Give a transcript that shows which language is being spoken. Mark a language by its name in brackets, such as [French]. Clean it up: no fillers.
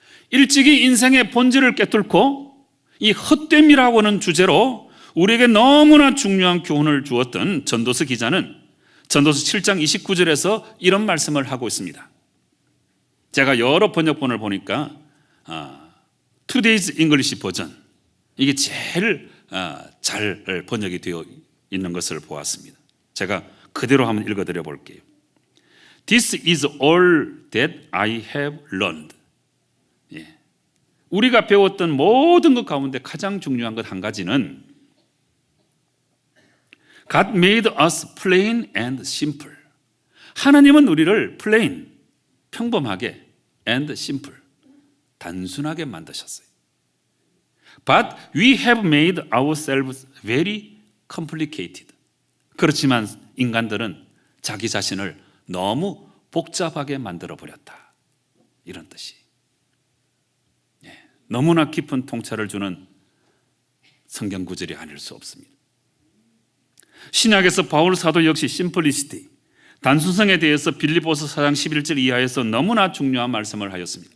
[Korean] 일찍이 인생의 본질을 꿰뚫고 이 헛됨이라고 하는 주제로 우리에게 너무나 중요한 교훈을 주었던 전도서 기자는 전도서 7장 29절에서 이런 말씀을 하고 있습니다. 제가 여러 번역본을 보니까 Today's English 버전, 이게 제일 잘 번역이 되어 있는 것을 보았습니다. 제가 그대로 한번 읽어드려 볼게요. [English] This is all that I have learned. [Korean] 우리가 배웠던 모든 것 가운데 가장 중요한 것 한 가지는 [English] God made us plain and simple. [Korean] 하나님은 우리를 plain, 평범하게, and simple, 단순하게 만드셨어요. [English] But we have made ourselves very complicated. [Korean] 그렇지만 인간들은 자기 자신을 너무 복잡하게 만들어 버렸다, 이런 뜻이. 너무나 깊은 통찰을 주는 성경 구절이 아닐 수 없습니다. 신약에서 바울 사도 역시 심플리시티, 단순성에 대해서 빌립보서 4장 11절 이하에서 너무나 중요한 말씀을 하였습니다.